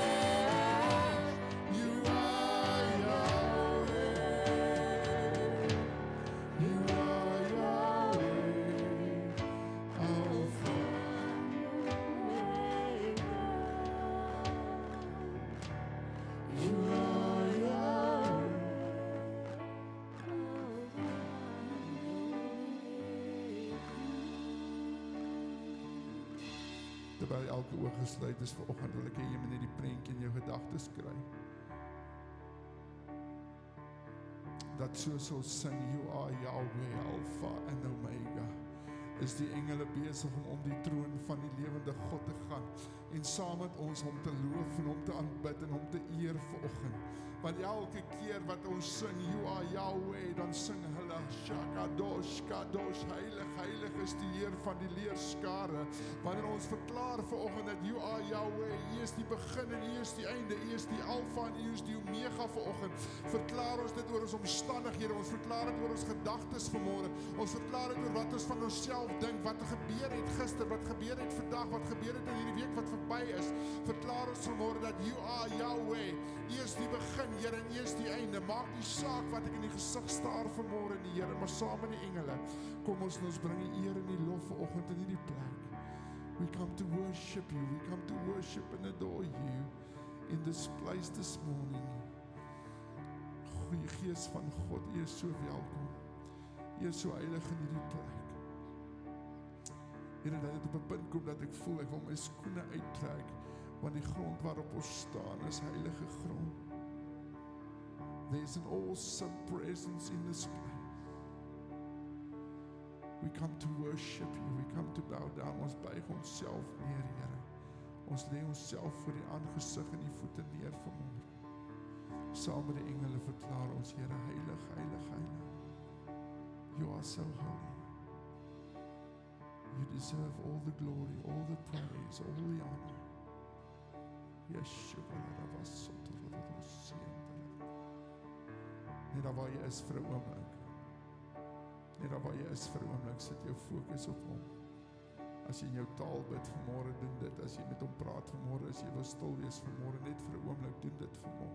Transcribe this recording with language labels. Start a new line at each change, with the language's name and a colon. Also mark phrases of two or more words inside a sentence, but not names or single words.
English: You are Yahweh. You are Yahweh. Alpha. You are Yahweh.
Afrikaans: Terwyl elke oog gesluit is vanoggend, wil ek hê jy moet net die prentjie in jou gedagtes kry. Dat soos ons sing,
English: you are Yahweh,
Afrikaans: Alpha en Omega, is die engele besig om die troon van die lewende God te gaan en saam met ons hom te loof en hom te aanbid en hom te eer vanoggend. Want elke keer wat ons sing,
English: you are Yahweh,
Afrikaans: dan sing hulle, Shakadosh, Kadosh, heilig, heilig is die Heer van die leerskare. Wanneer ons verklaar vanoggend dat
English: you are Yahweh,
Afrikaans: U is die begin en U is die einde, U is die Alpha en U is die Omega vanoggend, verklaar ons dit oor ons omstandighede, ons verklaar dit oor ons gedagtes vanmôre, ons verklaar dit oor wat ons van onsself dink, wat gebeur het gister, wat gebeur het vandag, wat gebeur het in hierdie week wat verby is. Verklaar ons vanmôre dat
English: you are Yahweh.
Afrikaans: U is die begin, Here, en U is die einde. Maak nie saak wat ek in die gesig staar vanmôre in die Here, maar saam met die engele kom ons en ons bring die eer en die lof vanoggend in hierdie plek.
English: We come to worship you. We come to worship and adore you in this place this morning.
Afrikaans: Goeie Gees van God, U is so welkom. U is so heilig in hierdie plek. Here, dat dit op 'n punt kom dat ek voel ek wil my skoene uittrek, want die grond waarop ons staan is heilige grond.
English: There's an awesome presence in this place. We come to worship you. We come to bow down.
Afrikaans: Ons buig onsself neer, Here. Ons lê onsself voor die aangesig en die voete neer vanmôre. Saam met die engele verklaar ons, Here, heilig, heilig, heilig.
English: You are so holy. You deserve all the glory, all the praise, all the honor.
Afrikaans: Yeshua, net daar waar jy is vir 'n oomblik. Net daar waar jy is vir 'n oomblik, sit jou fokus op hom. As jy in jou taal bid vanmôre, doen dit. As jy met hom praat vanmôre, as jy wil stil wees vanmôre, net vir 'n oomblik, doen dit vanmôre.